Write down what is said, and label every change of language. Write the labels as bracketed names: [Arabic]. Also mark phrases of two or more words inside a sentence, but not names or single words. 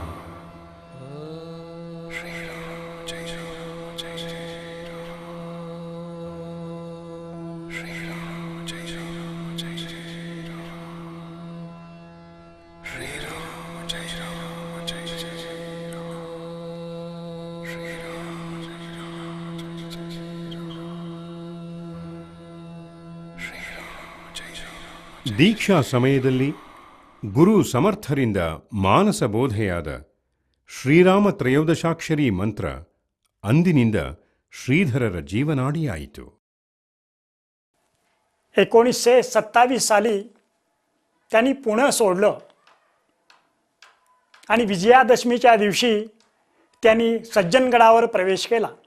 [Kannada] ಶ್ರೀರಾಮ ಜೈ ರಾಮ ಜೈ ಜೈ ರಾಮ, ಶ್ರೀರಾಮ ಜೈ ರಾಮ ಜೈ ಜೈ ರಾಮ, ಶ್ರೀರಾಮ ಜೈ ರಾಮ ಜೈ ಜೈ ರಾಮ, ಶ್ರೀರಾಮ ಜೈ ರಾಮ ಜೈ ಜೈ ರಾಮ. ದೀಕ್ಷಾ ಸಮಯದಲ್ಲಿ ಗುರು ಸಮರ್ಥರಿಂದ ಮಾನಸ ಬೋಧೆಯಾದ ಶ್ರೀರಾಮ ತ್ರಯೋದಶಾಕ್ಷರಿ ಮಂತ್ರ ಅಂದಿನಿಂದ ಶ್ರೀಧರರ ಜೀವನಾಡಿಯಾಯಿತು. [Marathi] 1927 साली त्यांनी पुणे सोडलं आणि विजयादशमीच्या दिवशी त्यांनी सज्जनगडावर प्रवेश केला.